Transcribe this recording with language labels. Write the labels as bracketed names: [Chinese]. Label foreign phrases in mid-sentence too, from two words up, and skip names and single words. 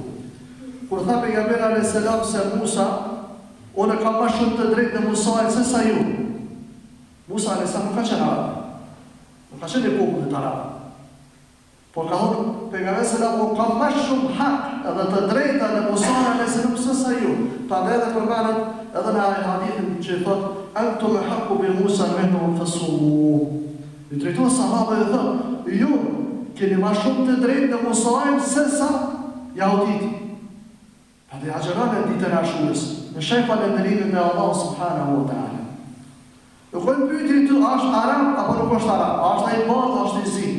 [Albanian] Kur tha pejgamberi [Arabic] عليه السلام [Albanian] se Musa, unë kam më shumë të drejtë në Musait se sa ju. Musa [Arabic] عليه السلام [Albanian] nuk ka qenë arab, nuk ka qenë i popullit arab. Por ka thonë pejgamberi selam ka më shumë hak edhe të drejta në Musa [Arabic] عليه السلام [Albanian] se sa ju. Prandaj edhe përmendet edhe në hadithin që thotë [Arabic] أنتم أحق بموسى منهم فصوموا. [Albanian] I drejtojnë sahabëve dhe thotë, ju keni më shumë të drejtë në Musain se sa jahudit. Prandaj agjeroni ditën e Ashurës, në sheh falënderimin me Allah [Arabic] سبحانه وتعالى. [Albanian] Nuk është pyetje tu është arab apo nuk është arab, është ai bardh, është i zi.